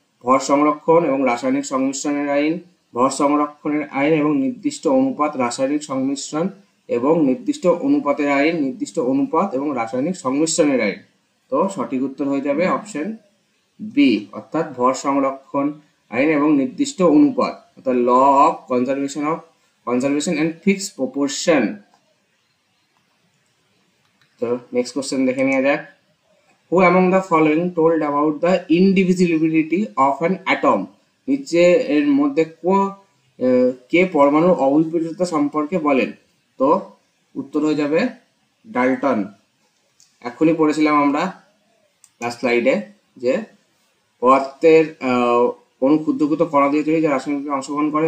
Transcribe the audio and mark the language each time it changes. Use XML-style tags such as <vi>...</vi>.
<bn>ভর সংরক্ষণ এবং রাসায়নিক সংমিশ্রণের আইন, ভর সংরক্ষণের আইন এবং নির্দিষ্ট অনুপাত, রাসায়নিক সংমিশ্রণ এবং নির্দিষ্ট অনুপাতের আইন, নির্দিষ্ট অনুপাত এবং রাসায়নিক সংমিশ্রণের আইন। তো সঠিক উত্তর হয়ে যাবে অপশন বি, অর্থাৎ ভর সংরক্ষণ আইন এবং নির্দিষ্ট অনুপাত, অর্থাৎ law of conservation and fixed proportion. তো নেক্সট কোশ্চেন দেখে নেওয়া যাক।</bn> <en>Who among the following told about the indivisibility of an atom?</en> <bn>নিচে এর মধ্যে কে পরমাণুর অবিভাজ্যতা সম্পর্কে বলেন? তো উত্তর হয়ে যাবে ডাল্টন। এখনই পড়েছিলাম আমরা লাস্ট স্লাইডে যে পদার্থের কোনো ক্ষুদ্র ক্ষুদ্র কণা দিয়ে তৈরি, যা রাসায়নিক বিক্রিয়ায় অংশগ্রহণ করে।</bn>